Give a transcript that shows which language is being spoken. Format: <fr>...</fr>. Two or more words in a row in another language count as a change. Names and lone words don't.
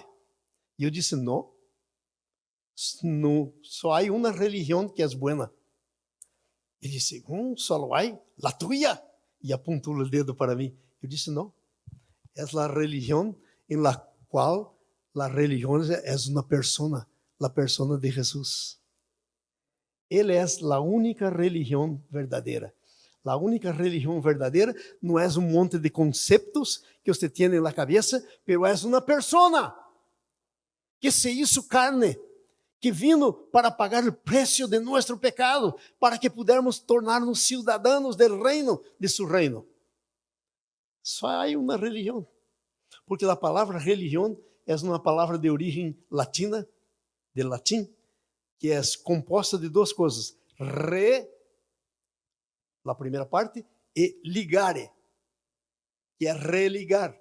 <pt>E eu disse: não, só há uma religião que é boa. Ele disse: só há a tua. E apontou o dedo para mim. Eu disse: não, é a religião em la qual a religião é uma persona, a persona de Jesus. Ele é a única religião verdadeira. A única religião verdadeira não é um monte de conceitos que você tem na cabeça, mas é uma persona que</pt> <es>se hizo</es> <pt>carne, que vino para pagar o preço de nosso pecado, para que pudermos tornar-nos cidadãos do reino, de seu reino. Só há uma religião, porque a palavra religião é uma palavra de origem latina, de latim, que é composta de duas coisas: a primeira parte, e ligare, que é religar.</pt>